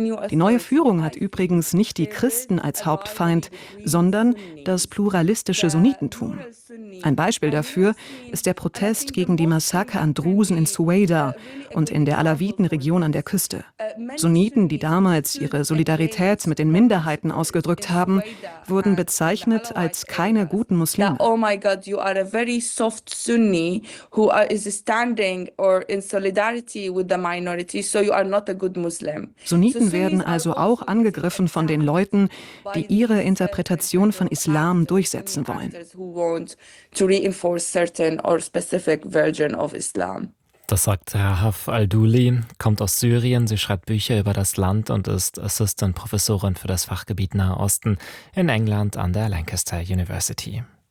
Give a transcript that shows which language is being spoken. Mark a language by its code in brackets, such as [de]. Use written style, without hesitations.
[de] Die neue Führung hat übrigens nicht die Christen als Hauptfeind, sondern das pluralistische Sunnitentum. Ein Beispiel dafür ist der Protest gegen die Massaker an Drusen in Suweida und in der Alawiten-Region an der Küste. Sunniten, die damals ihre Solidarität mit den Minderheiten ausgedrückt haben, wurden bezeichnet als keine guten Muslime. [en] Oh my God, you are a very soft Sunni who is standing or in solidarity with the minority, so you are not a good Muslim. [de] Sunniten werden also auch angegriffen von den Leuten, die ihre Interpretation von Islam durchsetzen wollen. [en] To reinforce certain or specific version of Islam. [de] Das sagt Rahaf Al-Douli, kommt aus Syrien, sie schreibt Bücher über das Land und ist Assistant-Professorin für das Fachgebiet Nahe Osten in England an der Lancaster University.